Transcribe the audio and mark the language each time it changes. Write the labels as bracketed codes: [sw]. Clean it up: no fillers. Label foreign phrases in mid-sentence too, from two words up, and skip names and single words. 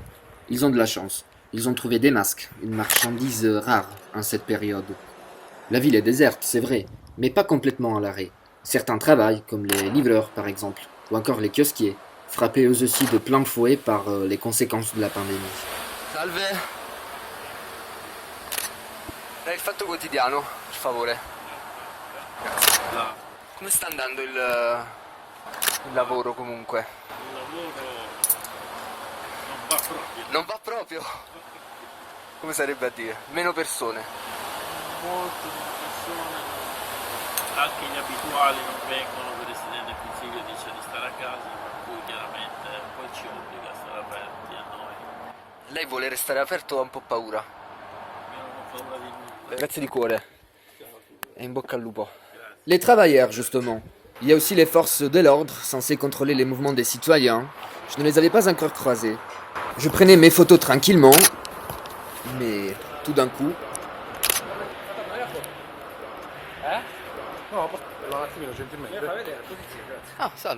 [fr] Ils ont de la chance. Ils ont trouvé des masques, une marchandise rare en cette période. La ville est déserte, c'est vrai, mais pas complètement à l'arrêt. Certains travaillent, comme les livreurs par exemple, ou encore les kiosquiers, frappés eux aussi de plein fouet par les conséquences de la pandémie. [it] Salve! Dai il Fatto Quotidiano, per favore. Grazie. Come sta andando il lavoro comunque? Il lavoro non va proprio. Non va proprio? Come sarebbe a dire? Meno persone. Molte persone, anche gli abituali non vengono, per il Presidente del Consiglio dice di stare a casa, per cui chiaramente poi ci obbliga a stare aperti a noi. Lei vuole restare aperto o ha un po' paura? Io non ho paura di nulla. Grazie di cuore. E in bocca al lupo. [fr] Les travailleurs, justement. Il y a aussi les forces de l'ordre, censées contrôler les mouvements des citoyens. Je ne les avais pas encore croisés. Je prenais mes photos tranquillement, mais tout d'un coup... [it] Ah, salve.